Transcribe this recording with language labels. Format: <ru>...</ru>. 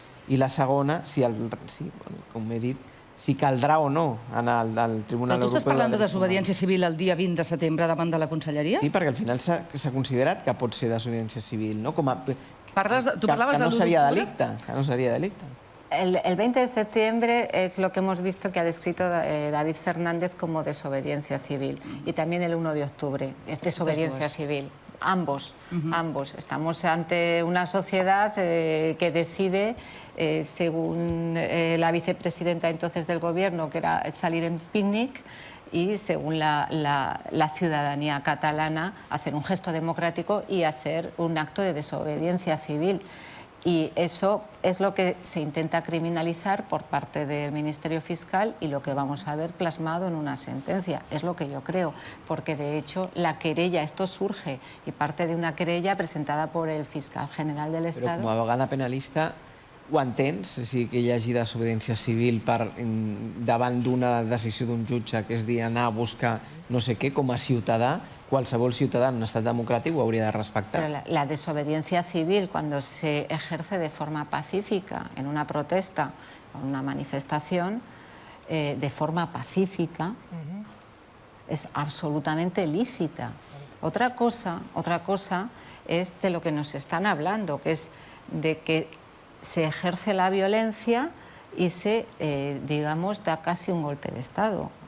<ca>I la segona, com he dit, si caldrà o no anar al Tribunal Europeu... Però tu estàs parlant de desobediència civil el dia 20 de setembre davant de la Conselleria? Sí, perquè al final s'ha considerat que pot ser desobediència civil, no? Tu parlaves de l'1 d'octubre? Que no seria delicte.</ca> <es>El 20 de septiembre es lo que hemos visto que ha descrito David Fernández como desobediencia civil. Y también el 1 de octubre es desobediencia civil. Ambos. Estamos ante una sociedad que decide, según la vicepresidenta entonces del gobierno, que era salir en picnic, y según la ciudadanía catalana, hacer un gesto democrático y hacer un acto de desobediencia civil. Y eso es lo que se intenta criminalizar por parte del Ministerio Fiscal y lo que vamos a ver plasmado en una sentencia. Es lo que yo creo, porque de hecho la querella, esto surge y parte de una querella presentada por el fiscal general del Estado.</es> <ca>Però com a abogada penalista ho entens? Que hi hagi desobediència civil davant d'una decisió d'un jutge, que és dir, anar a buscar no sé què, com a ciutadà, qualsevol ciutadà en un estat democràtic ho hauria de respectar.</ca> <es>Pero la desobediencia civil, cuando se ejerce de forma pacífica en una protesta o en una manifestación, de forma pacífica, es absolutamente lícita. Otra cosa es de lo que nos están hablando, que es de que se ejerce la violencia y se, digamos, da casi un golpe de Estado.</es>